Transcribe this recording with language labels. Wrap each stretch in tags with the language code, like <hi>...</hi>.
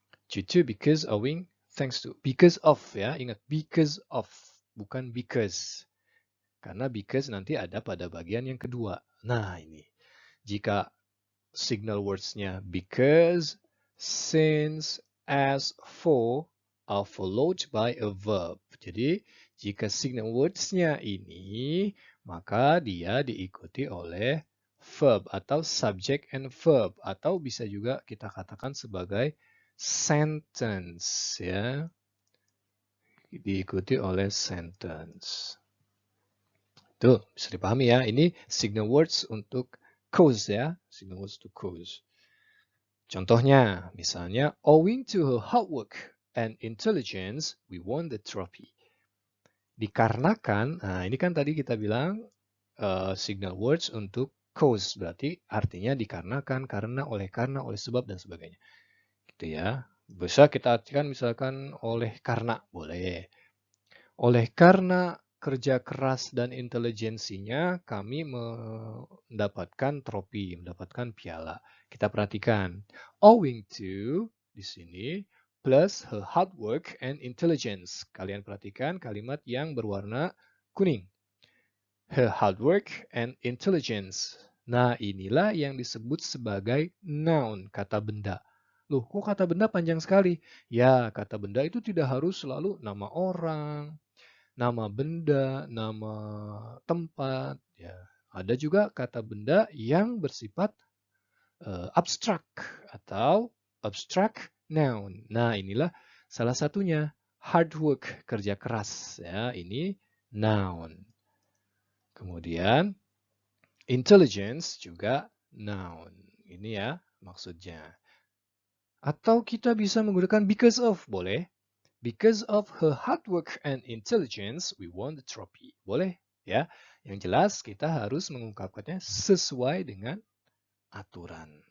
<en>Due to, because, owing, thanks to. Because of</en> <id>ya, ingat</id> <en>because of,</en> <id>bukan</id> <en>because.</en> <id>Karena because nanti ada pada bagian yang kedua. Nah ini, jika</id> <en>signal words-nya because, since, as, for are followed by a verb.</en> <id>Jadi jika signal words-nya ini, maka dia diikuti oleh verb atau</id> <en>subject and verb,</en> <id>atau bisa juga kita katakan sebagai sentence ya. Diikuti oleh sentence. Tuh, bisa dipahami ya. Ini signal words untuk cause ya.</id> <en>Signal words to cause.</en> <id>Contohnya, misalnya,</id> <en>owing to her hard work and intelligence, we won the trophy.</en> <id>Dikarenakan, nah ini kan tadi kita bilang signal words untuk cause, berarti artinya dikarenakan, karena, oleh sebab, dan sebagainya. Gitu ya. Bisa kita artikan misalkan oleh karena, boleh. Oleh karena kerja keras dan intelijensinya, kami mendapatkan trofi, mendapatkan piala. Kita perhatikan,</id> <en>owing to</en> <id>di sini</id> <en>plus her hard work and intelligence.</en> <id>Kalian perhatikan kalimat yang berwarna kuning.</id> <en>Her hard work and intelligence.</en> <id>Nah, inilah yang disebut sebagai noun, kata benda. Loh, kok kata benda panjang sekali? Ya, kata benda itu tidak harus selalu nama orang, nama benda, nama tempat, ya. Ada juga kata benda yang bersifat abstrak atau abstract noun. Nah, inilah salah satunya, hard work, kerja keras ya, ini noun. Kemudian intelligence juga noun. Ini ya maksudnya. Atau kita bisa menggunakan because of, boleh.</id> <en>Because of her hard work and intelligence, we won the trophy.</en> <id>Boleh ya. Yang jelas kita harus mengungkapkannya sesuai dengan aturan.</id>